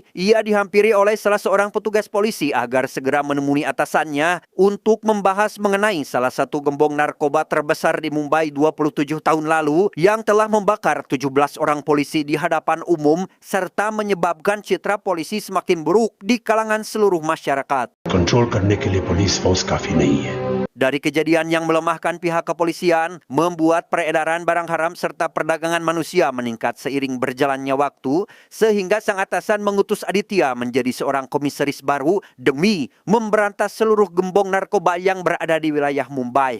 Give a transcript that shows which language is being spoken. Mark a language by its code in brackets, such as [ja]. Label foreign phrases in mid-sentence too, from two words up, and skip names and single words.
[id] Ia dihampiri oleh salah seorang petugas polisi agar segera menemui atasannya untuk membahas mengenai salah satu gembong narkoba terbesar di Mumbai 27 tahun lalu yang telah membakar 17 orang polisi di hadapan umum serta menyebabkan citra polisi semakin buruk di kalangan seluruh masyarakat. [hi] कंट्रोल करने के लिए [en] police force [hi] काफी नहीं है. [id] Dari kejadian yang melemahkan pihak kepolisian, membuat peredaran barang haram serta perdagangan manusia meningkat seiring berjalannya waktu, sehingga sang atasan mengutus Aditya menjadi seorang komisaris baru demi memberantas seluruh gembong narkoba yang berada di wilayah Mumbai.